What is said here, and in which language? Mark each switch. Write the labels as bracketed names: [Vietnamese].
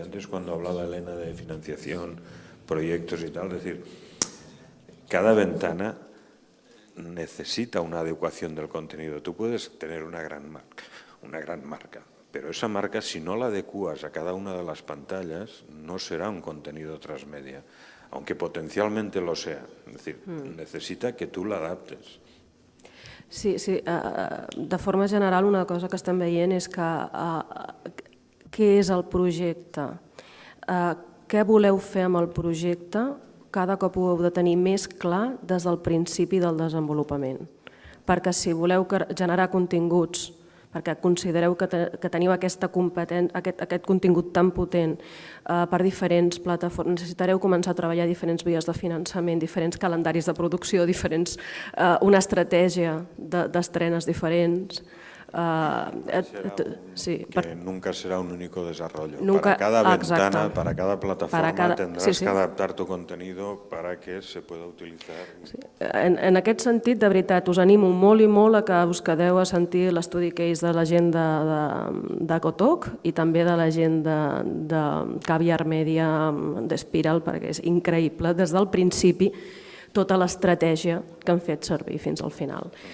[Spanish] Y antes, cuando hablaba Helena de financiación, proyectos y tal, es decir, cada ventana necesita una adecuación del contenido. Tú puedes tener una gran marca, pero esa marca, si no la adecuas a cada una de las pantallas, no será un contenido transmedia, aunque potencialmente lo sea. Es decir, necesita que tú la adaptes. [Catalan] Sí, de forma general una cosa que estem veient és que què és el projecte, què voleu fer amb el projecte, cada cop ho heu de tenir més clar des del principi del desenvolupament. Perquè si voleu generar continguts, perquè considereu que teniu aquest contingut tan potent per diferents plataformes, necessitareu començar a treballar diferents vies de finançament, diferents calendaris de producció, una estratègia d'estrenes diferents. [Spanish] Que nunca será un único desarrollo. Para cada ventana, para cada plataforma tendrás que adaptar tu contenido para que se pueda utilizar. [Catalan] En aquest sentit, de veritat, us animo molt i molt a que us quedeu a sentir l'estudi case de la gent de Cotoc i també de la gent de Caviar Media d'Espiral, perquè és increïble des del principi tota l'estratègia que han fet servir fins al final.